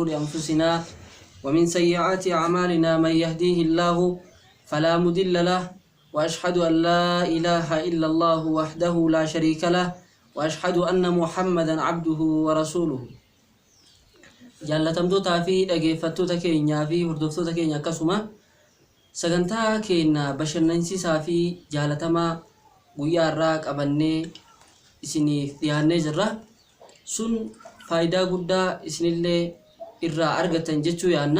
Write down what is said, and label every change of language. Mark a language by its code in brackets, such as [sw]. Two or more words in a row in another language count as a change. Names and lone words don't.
[ar] أنفسنا ومن سيئات أعمالنا من يهديه الله فلا مضل له وأشهد أن لا إله إلا الله وحده لا شريك له وأشهد أن محمدا عبده ورسوله [om] jaalatamtoota fi dhaggeeffattoota keenyaa fi hordoftoota keenya akkasuma sagantaa keenya bashannansiisaa fi jaalatamaa guyyaa irraa qabannee isiniif dhiyaannee jirra. Sun faayidaa guddaa isinillee irraa argatan jechuu yaanna.